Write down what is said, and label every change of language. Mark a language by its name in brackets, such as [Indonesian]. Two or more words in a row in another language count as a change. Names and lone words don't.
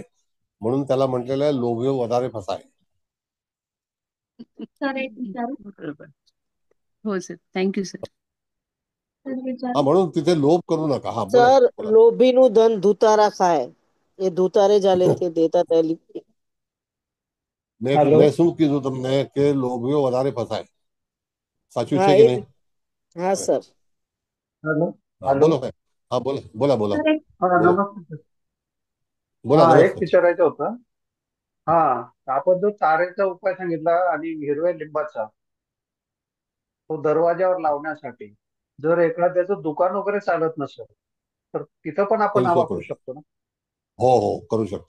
[Marathi] म्हणून त्याला म्हटलेलं आहे [Gujarati] લોભ વધારે ફસાય. [Marathi] सर एक विचारू? बरोबर. हो सर, थँक्यू सर. म्हणून तिथे लोभ करू नका. हा बोला सर बोला. [Gujarati] લોભીનું ધન ધુતારા ખાય. [Marathi] हे धुतारे झाले ते देतात [Gujarati] મેં શું કીધું તમને કે લોભીઓ વધારે ફસાય. સાચું હા છે કે નહીં? હા સર. બોલો સાહેબ. હા બોલો [Marathi] बोला बोला बोला नमस्ते. बोला एक नमस्ते. विचारायचं होतं. हा, आपण जो तारेचा उपाय सांगितला आणि हिरव्या लिंबाचा, तो दरवाजावर लावण्यासाठी, जर एखाद्याचं दुकान वगैरे चालत नसेल तर तिथं पण आपण हा करू वापरू शकतो. शकतो ना? हो हो करू शकता.